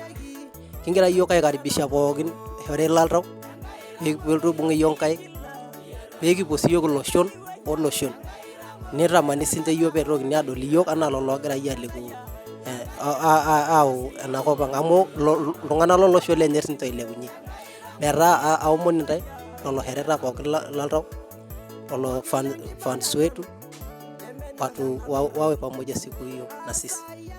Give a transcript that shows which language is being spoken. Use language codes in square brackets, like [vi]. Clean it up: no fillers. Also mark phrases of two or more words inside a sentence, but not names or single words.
[mas] Kigira iyiok aikaribisha pookin olchore loltau peelotu aibung iyiok inkaik peekipuo siiyiok iloshon oloshon. Nitamani siinche iyiok peetokini aadol iyiok anaa lelo oogira iyie alepu aau enakop ang amu iltung'anak lolosho lenye siinche oilepunye. Metaa aomon intae lelo shoreta pookin loltau lelo [sw] fans wetu watu wawe pamoja siku hiyo na sisi.